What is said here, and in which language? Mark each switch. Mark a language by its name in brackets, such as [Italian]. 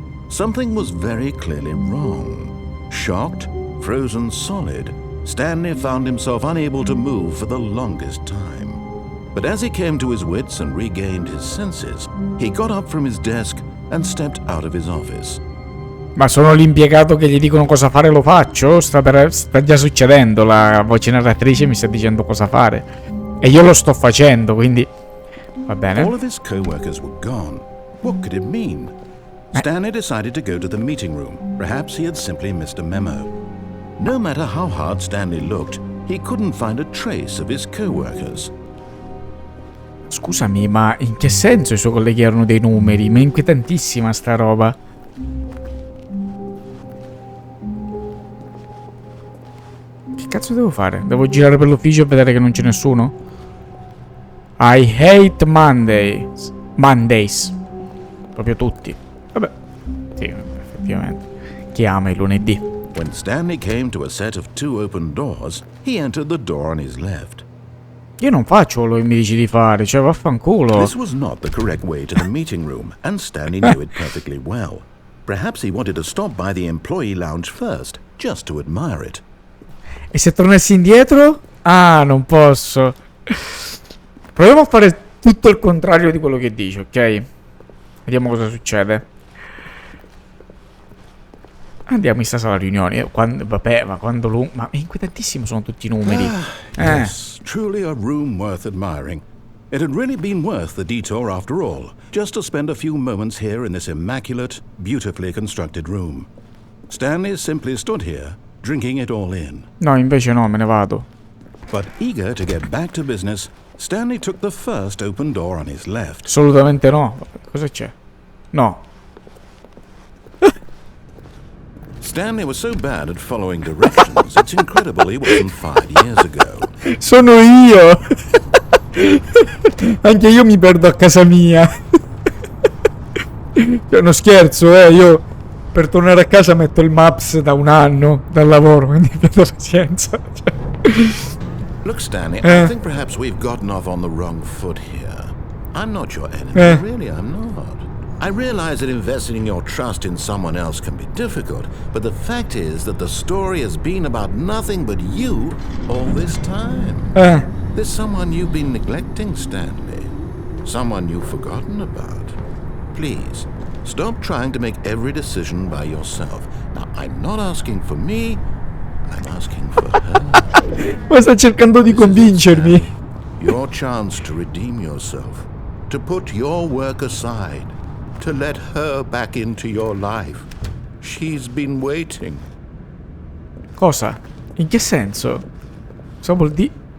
[English] Something was very clearly wrong. Shocked, frozen solid, Stanley found himself unable to move for the longest time. But as he came to his wits and regained his senses, he got up from his desk and stepped out of his office. [Italian] Ma sono l'impiegato che gli dicono cosa fare, lo faccio? Sta già succedendo, la voce narratrice mi sta dicendo cosa fare. E io lo sto facendo, quindi va [English] All [Italian] bene. [English] of his co-workers were gone. What could it mean? Stanley decided to go to the meeting room. Perhaps he had simply missed a memo. No matter how hard Stanley looked, he couldn't find a trace of his co-workers. [Italian] Scusami, ma in che senso i suoi colleghi erano dei numeri? Ma è inquietantissima sta roba. Che cazzo devo fare? Devo girare per l'ufficio e vedere che non c'è nessuno? [English] I hate Mondays. Mondays. [Italian] Proprio tutti. Vabbè. Sì, effettivamente. Chi ama il lunedì? [English] When Stanley came to a set of 2 open doors, he entered the door on his left. [Italian] Io non faccio quello che mi dici di fare, cioè vaffanculo. [English] This was not the correct way to the meeting room, and Stanley knew it perfectly well. Perhaps he wanted to stop by the employee lounge first, just to admire it. [Italian] E se tornassi indietro? Ah, non posso. Proviamo a fare tutto il contrario di quello che dici, ok? Vediamo cosa succede. Andiamo in sta sala riunioni. Vabbè, ma quando lui... Ma è inquietantissimo, sono tutti i numeri. [English] Yes, truly a room worth admiring. It had really been worth the detour after all, just to spend a few moments here in this immaculate, beautifully constructed room. Stanley simply stood here, drinking it all in. [Italian] No, invece no, me ne vado. [English] But eager to get back to business, Stanley took the first open door on his left. [Italian] Assolutamente no. Cosa c'è? No. [English] Stanley was so bad at following directions, it's incredible he wasn't 5 years ago. [Italian] Sono io. Anche io mi perdo a casa mia. È uno scherzo, io per tornare a casa metto il Maps da un anno dal lavoro, quindi abbiate pazienza. [English] Look, Stanley, I think perhaps we've gotten off on the wrong foot here. I'm not your enemy, really, I'm not. I realize that investing your trust in someone else can be difficult, but the fact is that the story has been about nothing but you all this time. There's someone you've been neglecting, Stanley. Someone you've forgotten about. Please, stop trying to make every decision by yourself. Now, I'm not asking for me, I'm asking for her. [Italian] Ma sta cercando di convincermi. [English] Your chance to redeem yourself, to put your work aside, to let her back into your life. She's been waiting. [Italian] Cosa? In che senso? Cosa vuol dire?